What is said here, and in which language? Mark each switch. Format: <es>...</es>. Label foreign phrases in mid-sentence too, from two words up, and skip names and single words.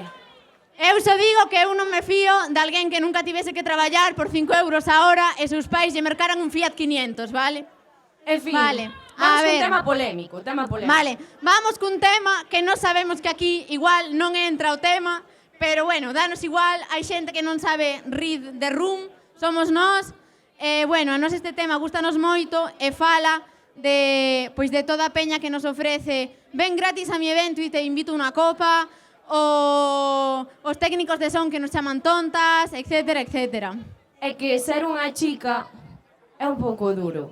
<gl>Eu só digo que eu non me fío de alguén que nunca tivese que traballar por 5 euros a hora e seus pais lle mercaran un Fiat 500, vale? En fin, vale. vamos A ver. cun tema polémico, Vale, vamos cun tema que non sabemos que aquí igual non entra o tema, pero bueno, danos igual, hai xente que non sabe</gl> <en>read the room,</en> <gl>somos nós, bueno, a nos este tema gustanos moito e fala de, pois de toda a peña que nos ofrece</gl> <es>ven gratis a mi evento</es> <gl>e te invito unha copa, os técnicos de son que nos chaman tontas, etcétera, etcétera. É que ser unha chica é un pouco duro.</gl>